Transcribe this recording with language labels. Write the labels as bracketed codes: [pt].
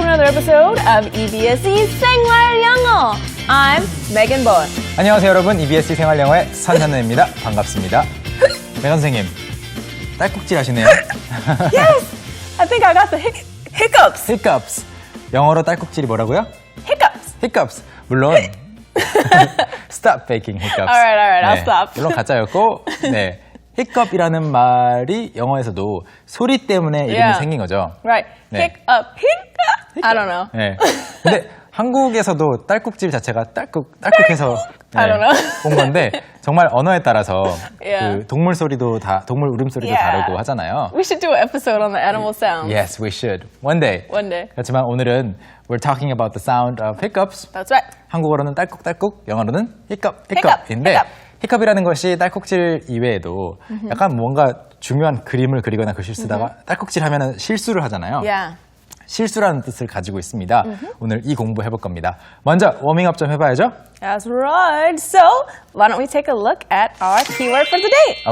[en] episode of EBS [ko] 의 생활 영어. [en] I'm Megan Bowen. [ko] 안녕하세요 여러분. EBS 생활영어의 선현우입니다. 반갑습니다. 메간 선생님, 딸꾹질 하시네요. [en] Yes! I think I got the hiccups. hiccups. [ko] 영어로 딸꾹질이 뭐라고요? [en] Hiccups. hiccups. [ko] 물론 [en] stop faking hiccups. Alright, I'll stop. [ko] 물론 가짜였고, 네. hiccup이라는 말이 영어에서도 소리 때문에 이름이 [en] Yeah. [ko] 생긴 거죠. [en] Right. [ko] 네. [en] Hiccup. I don't know. [ko] 네. 근데 한국에서도 딸꾹질 자체가 딸꾹해서 [en] I don't know. [ko] 온 건데 정말 언어에 따라서 [en] Yeah. [ko] 그 동물 소리도 동물 울음소리도 [en] Yeah. [ko] 다르고 하잖아요. [en] We should do an episode on the animal sounds. Yes, we should. One day. One day. [ko] 그렇지만 오늘은 [en] we're talking about the sound of hiccups. That's right. [ko] 한국어로는 딸꾹딸꾹, 영어로는 [en] Hiccup, hiccup인데 hiccup. [ko] hiccup이라는 것이 딸꾹질 이외에도 약간 뭔가 중요한 그림을 그리거나 글씨를 쓰다가 딸꾹질 하면은 실수를 하잖아요. [en] Yeah. [ko] 실수라는 뜻을 가지고 있습니다. 오늘 이 공부 해볼 겁니다. 먼저 워밍업 좀 해봐야죠. [en] That's right. So, why don't we take a look at our keyword for today?